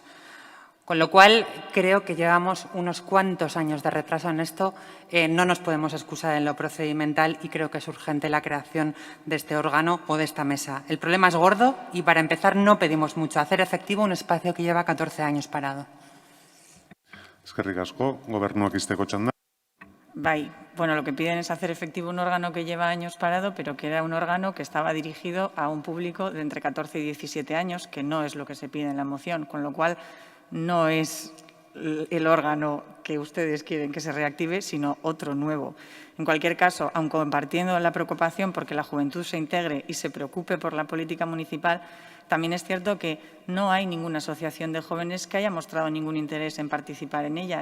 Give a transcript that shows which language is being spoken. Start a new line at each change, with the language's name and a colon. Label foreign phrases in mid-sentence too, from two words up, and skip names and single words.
Spanish: Con lo cual, creo que llevamos unos cuantos años de retraso en esto. No nos podemos excusar en lo procedimental y creo que es urgente la creación de este órgano o de esta mesa. El problema es gordo y, para empezar, no pedimos mucho. Hacer efectivo un espacio que lleva 14 años parado.
Basque: Eskerrik asko, gobernuak izteko txanda. Bai, bueno,
Spanish: lo que piden es hacer efectivo un órgano que lleva años parado, pero que era un órgano que estaba dirigido a un público de entre 14 y 17 años, que no es lo que se pide en la moción, con lo cual no es el órgano que ustedes quieren que se reactive, sino otro nuevo. En cualquier caso, aun compartiendo la preocupación porque la juventud se integre y se preocupe por la política municipal, también es cierto que no hay ninguna asociación de jóvenes que haya mostrado ningún interés en participar en ella.